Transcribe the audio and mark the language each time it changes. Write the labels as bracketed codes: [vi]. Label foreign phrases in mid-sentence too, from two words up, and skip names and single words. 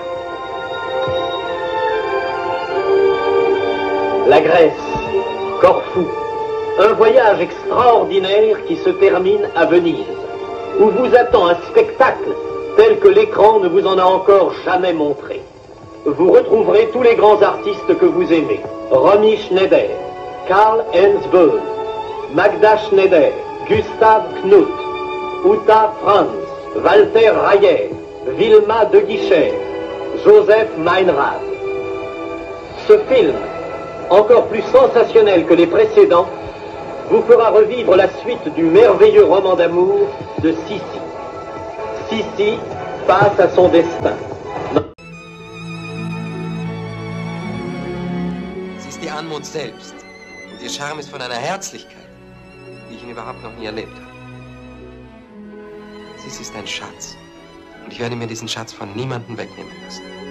[fr] La Grèce, Corfou, un voyage extraordinaire qui se termine à Venise, où vous attend un spectacle tel que l'écran ne vous en a encore jamais montré. Vous retrouverez tous les grands artistes que vous aimez. Romy Schneider, Karl-Heinz Böll, Magda Schneider, Gustav Knuth, Uta Franz, Walter Rayer, Wilma de Guicher, Joseph Meinrad. Ce film, encore plus sensationnel que les précédents, vous fera revivre la suite du merveilleux roman d'amour de Sissi. Sissi face à son destin. [de] Sie ist die Anmut selbst. Und ihr Charme ist von einer Herzlichkeit, die ich ihn überhaupt noch nie erlebt habe. Sie ist ein Schatz. Und ich werde mir diesen Schatz von niemandem wegnehmen lassen.